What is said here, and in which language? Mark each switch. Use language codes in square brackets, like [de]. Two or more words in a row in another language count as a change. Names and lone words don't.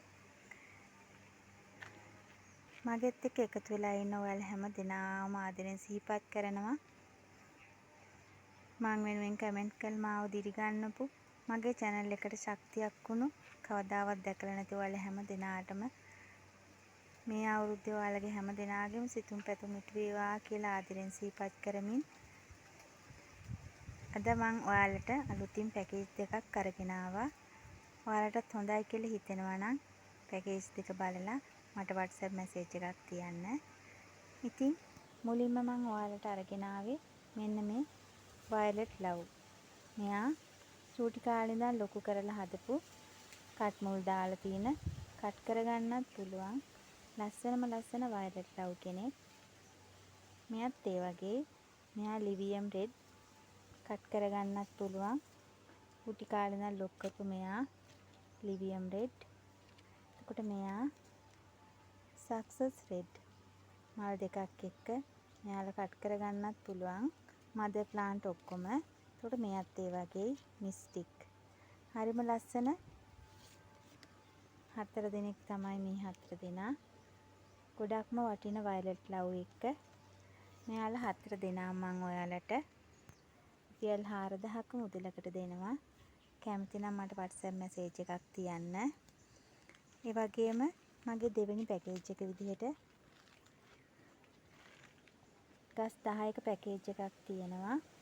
[si] මගෙත් එක්ක එකතු වෙලා ඉන්න ඔයාලා හැමදිනාම ආදරෙන් සිහිපත් කරනවා මං වෙනුවෙන් කමෙන්ට් කරලා මාව දිරිගන්නපු මගේ channel එකට ශක්තියක් වුණු කවදාවත් දැකලා නැති ඔයාලා හැම දිනාටම මේ අවුරුද්දේ ඔයාලගේ හැම දිනාගේම සිතුම් පැතුම් ඉටු වේවා කියලා ආදරෙන් සිහිපත් කරමින් අද මං ඔයාලට අලුතින් පැකේජ් දෙකක් අරගෙන ආවා. ඔයාලටත් හොඳයි කියලා හිතෙනවා නම් පැකේජ් දෙක බලලා මට WhatsApp message එකක් තියන්න. ඉතින් මුලින්ම මං ඔයාලට අරගෙන ආවේ මෙන්න මේ [en] violet love. [si] මෙයා චූටි කාලේ ඉඳන් ලොකු කරලා හදපු කට් මුල් දාලා තියෙන කට් කරගන්නත් පුළුවන් ලස්සන [en] violet love [si] කෙනෙක්. මෙයාත් ඒ වගේ මෙයා ලිවියම් රෙඩ් කට් කරගන්නත් පුළුවන්. චූටි කාලේ ඉඳන් ලොක් කරපු මෙයා ලිවියම් රෙඩ්. එතකොට මෙයා සක්සස් රෙඩ් මල් දෙකක් එක්ක මෙයාලා කට් කරගන්නත් පුළුවන්. [en] mother plant [si] ඔක්කොම. එතකොට මෙයාත් ඒ වගේ මිස්ටික්. හරිම ලස්සන 4 දෙනෙක් තමයි මේ 4 දෙනා. ගොඩක්ම වටින [en] violet love [si] එක. මෙයාලා 4 දෙනා මම ඔයාලට රුපියල් 4000ක මුදලකට දෙනවා. කැමති නම් මට WhatsApp message එකක් තියන්න. ඒ වගේම මගේ දෙවෙනි පැකේජ් එක විදිහට ගස් 10ක පැකේජ් එකක් තියෙනවා.